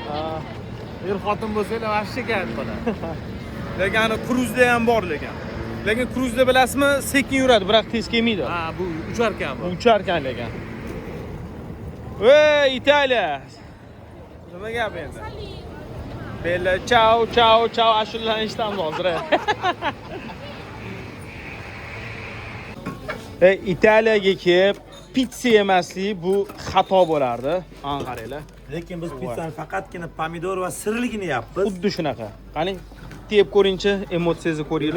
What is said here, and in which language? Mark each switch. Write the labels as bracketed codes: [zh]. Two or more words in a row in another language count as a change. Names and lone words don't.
[uz] Er-xotin bo'lsanglar, vaqti kerak bo'ladi. Lekin ana kruzda ham bor lekin. Lekin kruzda bilasizmi, sekin yuradi, biroq tez kelmaydi. Ha, bu ucharkan bu. Ucharkan lekin. Ey, Italiya. Nima gap endi? [it] Bella, ciao, ciao, ciao, [uz] ashulalarni eshitamiz hozir. Italiyaga kelib pizza yemaslik bu xato bo'lardi. Ana qaranglar. Lekin biz pizzani faqatgina pomidor va sirligini yapmiz. Xuddi shunaqa. Qani tep ko'ringchi, emotsiyangizni ko'ringlar.